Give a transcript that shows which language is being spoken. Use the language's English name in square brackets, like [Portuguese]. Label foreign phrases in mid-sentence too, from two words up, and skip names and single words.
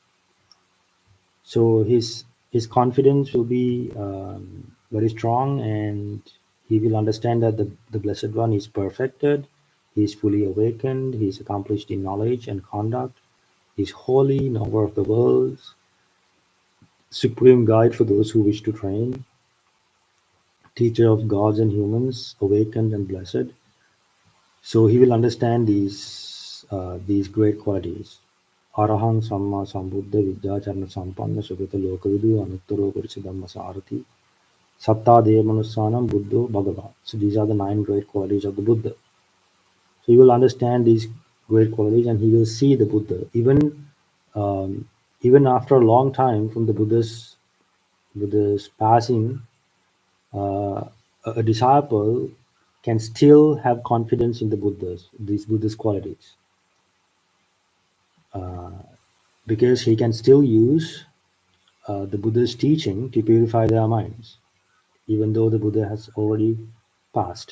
[English] So his confidence will be very strong, and he will understand that the Blessed One is perfected, he is fully awakened, he is accomplished in knowledge and conduct, he is holy, knower of the worlds, supreme guide for those who wish to train, teacher of gods and humans, awakened and blessed. So he will understand these great qualities. [Pali] Arahang Samma Sambuddha Vidyacharana Sampanna Sugata Lokavidu Anuttaro Purisadhamma Sarati Satta Devanusanam Buddho Bhagava. [English] So these are the 9 great qualities of the Buddha. So you will understand these great qualities, and he will see the Buddha. Um, even after a long time from the Buddha's passing, uh, a disciple can still have confidence in these Buddhist qualities, because he can still use the Buddha's teaching to purify their minds, even though the Buddha has already passed.